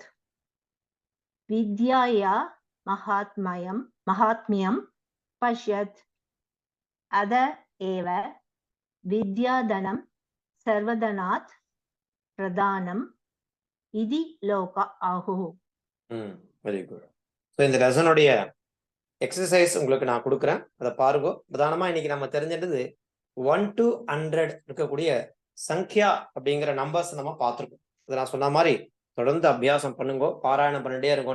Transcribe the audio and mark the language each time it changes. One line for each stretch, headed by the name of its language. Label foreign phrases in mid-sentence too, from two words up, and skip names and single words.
Sanskrit: विद्याया महात्म्यं पश्यत्. अत एव विद्याधनं सर्वधनात् प्रधानम् इति लोक आहुः.
English: very good.
Tamil: ஸோ இந்த லெசனுடைய எக்ஸசைஸ் உங்களுக்கு நான் கொடுக்குறேன், அதை பாருங்க. பிரதானமாக இன்னைக்கு நம்ம தெரிஞ்சிட்டது 1 to 100 இருக்கக்கூடிய சங்கியா அப்படிங்கிற நம்பர்ஸ் நம்ம பார்த்துருக்கோம். அதை நான் சொன்ன மாதிரி தொடர்ந்து அபியாசம் பண்ணுங்க, பாராயணம் பண்ணிட்டே இருக்கும்.